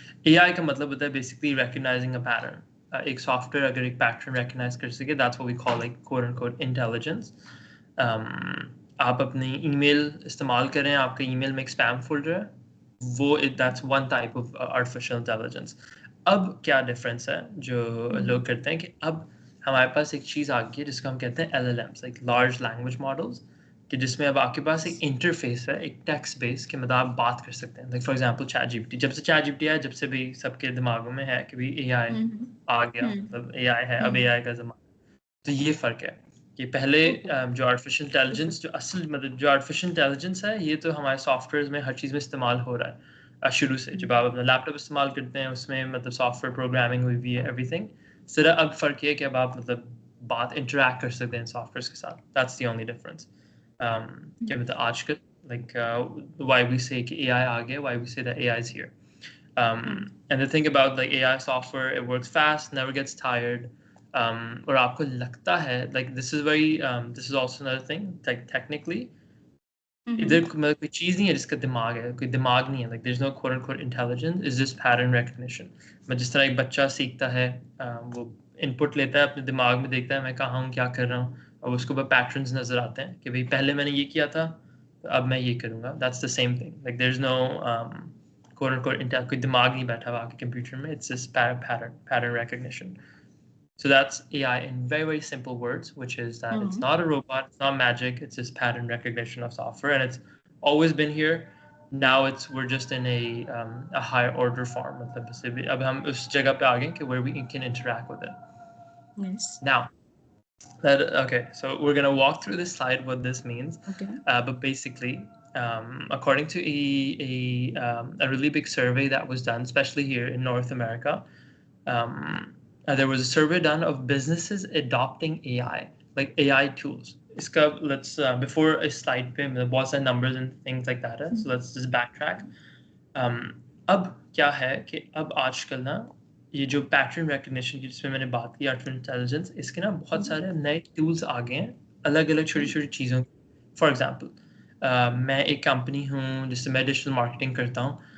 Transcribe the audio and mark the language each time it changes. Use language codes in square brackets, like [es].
[hi] AI का मतलब होता है basically recognizing a pattern. एक software अगर एक pattern recognize कर सके, [en] that's what we call like quote unquote intelligence. [hi] आप अपनी email इस्तेमाल करें, आपका email में एक spam folder है, वो that's one type of artificial intelligence. अब क्या difference है जो लोग करते हैं कि अब हमारे पास एक चीज़ आ गई है जिसको हम कहते हैं LLMs, like large language models, कि जिसमें अब आपके पास एक इंटरफेस है, एक टेक्स्ट बेस, कि मतलब आप बात कर सकते हैं. Like for example chat GPT, जब से चैट जीपीटी आया, जब से भी सबके दिमागों में है कि भी AI आ गया, मतलब AI है, अब AI का ज़माना. तो ये फ़र्क है कि पहले जो आर्टिफिशियल इंटेलिजेंस, जो असल मतलब जो आर्टिफिशियल इंटेलिजेंस है, ये तो हमारे सॉफ्टवेयर में हर चीज़ में इस्तेमाल हो रहा है शुरू से. जब आप अपना लैपटॉप इस्तेमाल करते हैं, उसमें मतलब सॉफ्टवेयर प्रोग्रामिंग हुई हुई है, एवरीथिंग. सिर्फ अब फ़र्क ये है कि अब आप मतलब बात इंटरेक्ट कर सकते हैं सॉफ्टवेयर के साथ. [en] That's the only difference. कि मतलब आजकल like why we say [hi] कि AI आ गया, [en] why we say that AI is here. And the thing about like AI software, it works fast, never gets tired. [hi] और आपको लगता है [en] like this is also another thing, like technically [hi] इधर मतलब कोई चीज़ नहीं है जिसका दिमाग है, कोई दिमाग नहीं है, [en] like there's no quote unquote intelligence, is just pattern recognition. [hi] मैं जिस तरह एक बच्चा सीखता है, वो इनपुट लेता है, अपने दिमाग में देखता है मैं कहाँ हूँ, क्या कर रहा हूँ, और उसको ऊपर पैटर्न्स नजर आते हैं कि भाई पहले मैंने ये किया था, तो अब मैं ये करूँगा. [en] That's the same thing. Like there's no quote unquote [hi] कोई दिमाग नहीं बैठा हुआ आपके कंप्यूटर में. [en] It's just pattern recognition. So that's AI in very, very simple words, which is that it's not a robot, it's not magic, it's just pattern recognition of software, and it's always been here. Now we're just in a higher order form. [hi] मतलब अब हम उस जगह पे आ गए कि [en] where we can interact with it. Yes. Now, okay, so we're gonna walk through this slide what this means. Okay. But basically, according to a really big survey that was done, especially here in North America, there was a survey done of businesses adopting AI, like AI tools. Let's before a slide पे बहुत सारे numbers and things like that है. So let's just backtrack. [hi] अब क्या है कि अब आजकल ना ये जो पैटर्न रिकग्निशन की जिसमें मैंने बात की, आर्टिफिशियल इंटेलिजेंस, इसके ना बहुत सारे नए टूल्स आ गए हैं अलग अलग छोटी छोटी चीज़ों. फॉर एग्जांपल मैं एक कंपनी हूँ जिससे मैं डिजिटल मार्केटिंग करता हूँ.